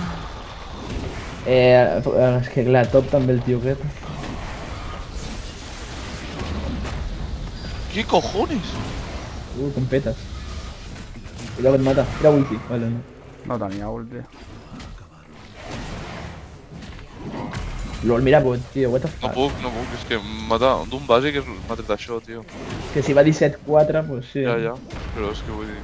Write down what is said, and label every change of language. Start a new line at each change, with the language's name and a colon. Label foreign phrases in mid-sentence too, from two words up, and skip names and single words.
Catalan: és que clar, top també el tio aquest.
Spanish: ¿Qué cojones?
Catalan: Com petes. Cuidado que et mata. Tira ulti. Vale, no. No tenia ulti. LOL, mira bot, tio,
English: what the No fuck.
Catalan: puc, és que d'un bàsic m'ha tret això, tio.
Spanish: Que si va 17-4, pues sí.
Catalan: Ja, però és que vull dir...